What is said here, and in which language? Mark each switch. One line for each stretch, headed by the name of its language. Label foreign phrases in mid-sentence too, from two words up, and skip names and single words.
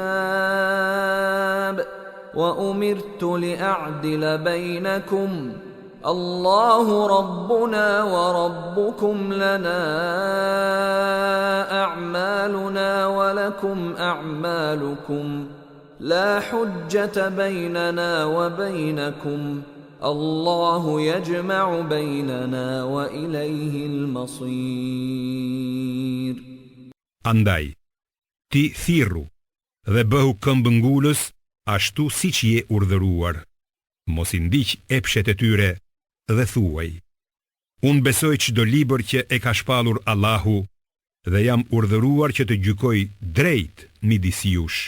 Arabic: كتاب وأمرت لأعدل بينكم الله ربنا وربكم لنا أعمالنا ولكم أعمالكم لا حجة بيننا وبينكم الله يجمع بيننا وإليه المصير.
Albanian: Andaj, ti thirru dhe bëhu këmbëngulës ashtu siç je urdhëruar. Mos i ndiq epshet e tyre dhe thuaj: Unë besoj çdo libër që e ka shpallur Allahu dhe jam urdhëruar që të gjykoj drejt midis jush.